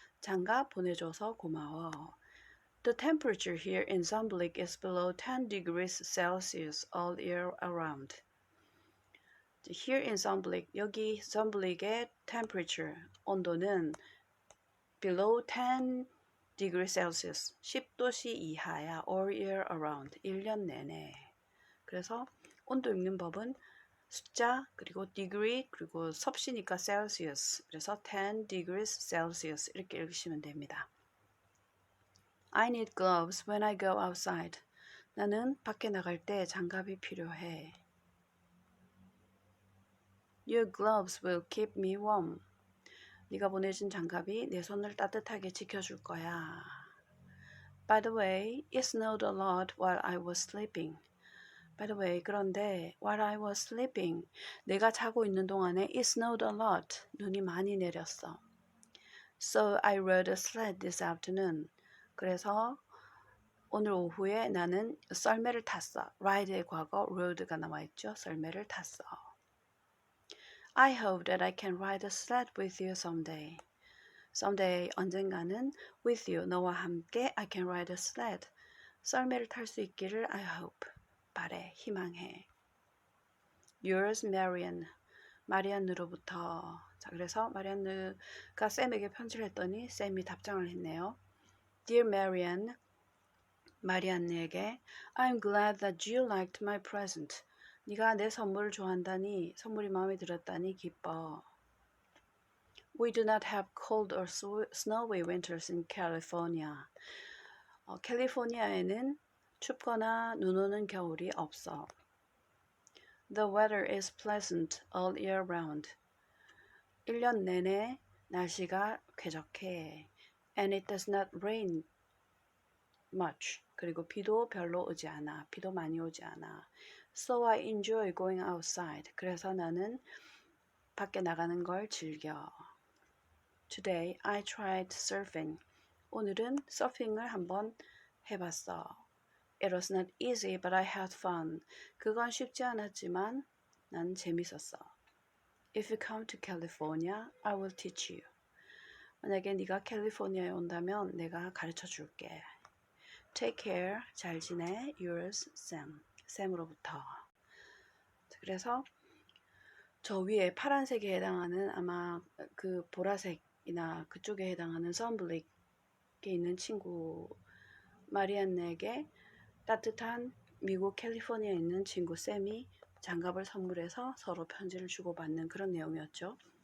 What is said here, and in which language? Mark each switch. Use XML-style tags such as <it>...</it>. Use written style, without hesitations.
<ko>장갑 보내줘서 고마워.</ko> <en>The temperature here in Zamblik is below 10 degrees Celsius all year around. Here in Zamblik,</en> <ko>여기 Zamblik의</ko> <en>temperature,</en> <ko>온도는</ko> <en>below 10 degrees Celsius,</en> <ko>10도씨 이하야.</ko> <en>all year around,</en> <ko>1년 내내. 그래서 온도 읽는 법은 숫자 그리고 degree 그리고 섭씨니까 Celsius, 그래서</ko> <en>10 degrees Celsius</en> <ko>이렇게 읽으시면 됩니다.</ko> <en>I need gloves when I go outside.</en> <ko>나는 밖에 나갈 때 장갑이 필요해.</ko> <en>Your gloves will keep me warm.</en> <ko>네가 보내준 장갑이 내 손을 따뜻하게 지켜줄 거야.</ko> <en>By the way, it snowed a lot while I was sleeping. By the way,</en> <ko>그런데</ko> <en>while I was sleeping,</en> <ko>내가 자고 있는 동안에</ko> <en>it snowed a lot,</en> <ko>눈이 많이 내렸어.</ko> <en>So I rode a sled this afternoon.</en> <ko>그래서 오늘 오후에 나는 썰매를 탔어. ride의 과거, rode가 나와있죠. 썰매를 탔어.</ko> <en>I hope that I can ride a sled with you someday. Someday,</en> <ko>언젠가는</ko> <en>with you,</en> <ko>너와 함께</ko> <en>I can ride a sled.</en> <ko>썰매를 탈 수 있기를</ko> <en>I hope.</en> <ko>바래, 희망해.</ko> <en>Yours, Marianne.</en> <ko>마리안느로부터. 자, 그래서 마리안느가 샘에게 편지를 했더니 샘이 답장을 했네요.</ko> <en>Dear Marianne,</en> <ko>마리안느에게</ko> <en>I'm glad that you liked my present.</en> <ko>네가 내 선물을 좋아한다니, 선물이 마음에 들었다니 기뻐.</ko> <en>We do not have cold or snowy winters in California.</en> <ko>캘리포니아에는 춥거나 눈 오는 겨울이 없어.</ko> <en>The weather is pleasant all year round.</en> <ko>1년 내내 날씨가 쾌적해.</ko> <en>And it does not rain much.</en> <ko>그리고 비도 별로 오지 않아. 비도 많이 오지 않아.</ko> <en>So I enjoy going outside.</en> <ko>그래서 나는 밖에 나가는 걸 즐겨.</ko> <en>Today I tried surfing.</en> <ko>오늘은 서핑을 한번 해봤어.</ko> <en>It was not easy, but I had fun.</en> <ko>그건 쉽지 않았지만 난 재밌었어.</ko> <en>If you come to California, I will teach you.</en> <ko>만약에 네가 캘리포니아에 온다면 내가 가르쳐 줄게.</ko> <en>Take care,</en> <ko>잘 지내,</ko> <en>yours, Sam.</en> <ko>샘으로부터. 그래서 저 위에 파란색에 해당하는 아마 그 보라색이나 그쪽에 해당하는 선블릭에 있는 친구 마리안네에게 따뜻한 미국 캘리포니아에 있는 친구 샘이 장갑을 선물해서 서로 편지를 주고받는 그런 내용이었죠.</ko>